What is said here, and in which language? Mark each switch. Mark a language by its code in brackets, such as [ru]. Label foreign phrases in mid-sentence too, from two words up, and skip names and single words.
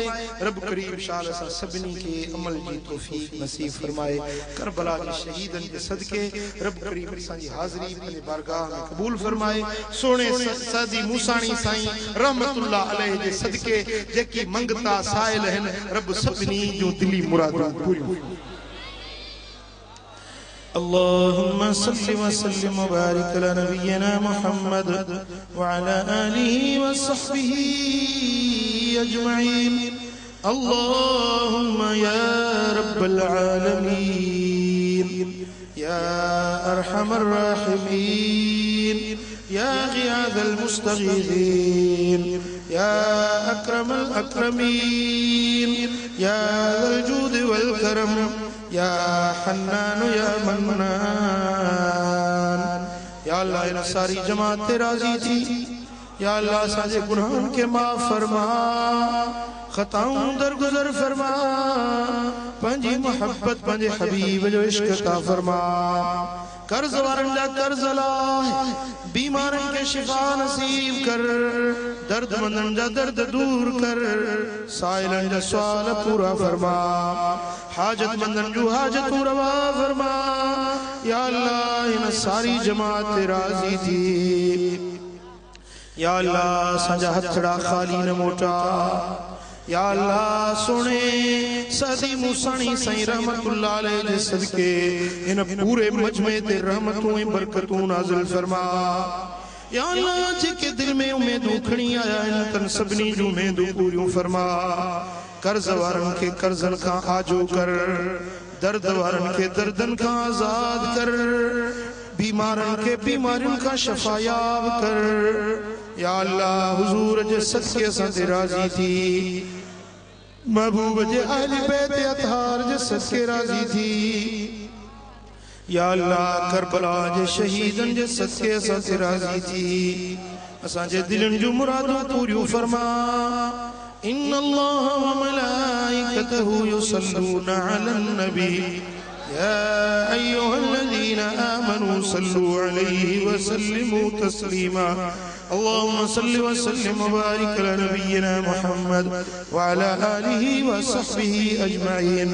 [sd] रब करीम शाल सां सभिनी खे अमल जी तौफीक नसीब फरमाए। करबला जे शहीदन जे सदके रब करीम असांजी हाज़िरी पंहिंजी बारगाह में क़बूल फरमाए। सोने सादी मूसाणी साईं [ar] رحمة الله عليه [sd] जे सदके जेकी मंगता साइल आहिनि रब सभिनी जो दिली मुरादूं पूरियूं। [ar] اللهم صل وسلم وبارك على نبينا محمد وعلى آله وصحبه أجمعين. اللهم يا رب العالمين يا أرحم الراحمين يا غياث المستغيثين يا أكرم الأكرمين يا ذا الجود والكرم يا حنان يا منان. [sd] या अल्लाह इन सारी जमात ते राजी थी। या अल्लाह असांजे गुनाहन के माफ़ फरमा, खताऊं दरगुजर फरमा, पंहिंजी मोहब्बत पंहिंजे हबीब जो इश्क अता फरमा। कर्ज वारन जा कर्ज ला, बीमारन के शिफा नसीब कर, दर्दमंदन जा दर्द दूर कर, साइलन जा सवाल पूरा फरमा, हाजतमंदन जो हाजतूं रवा फरमा। या अल्लाह इन सारी जमात राजी थी। या अल्लाह असांजा हथड़ा खाली न मोटा। या अल्लाह सोने सदी मूसाणी साईं [ar] رحمة الله عليه [sd] जे सदके इन पूरे मजमे ते रहमतूं ऐं बरकतूं नाज़िल फरमा। या अल्लाह जेके दिल में उम्मीदूं खणी आया आहिनि तन सभिनी जूं उम्मीदूं पूरियूं फरमा। कर्ज वारन के कर्जन का आजो कर, दर्द वारन के दर्दन का आजाद कर, बीमारन के बीमारियों का शफायाब कर। या अल्लाह हुजूर जे सदके असां ते राजी थी। महबूब जे अहले बैत अतहार जे सदके राजी थी। या अल्लाह करबला जे शहीदन जे सदके असां ते राजी थी। असांजे दिलनि जूं मुरादूं पूरियूं फरमा। [ar] إن الله وملائكته يصلون على النبي يا أيها الذين آمنوا صلوا عليه وسلموا تسليما. اللهم صل وسلم وبارك على نبينا محمد وعلى آله وصحبه أجمعين.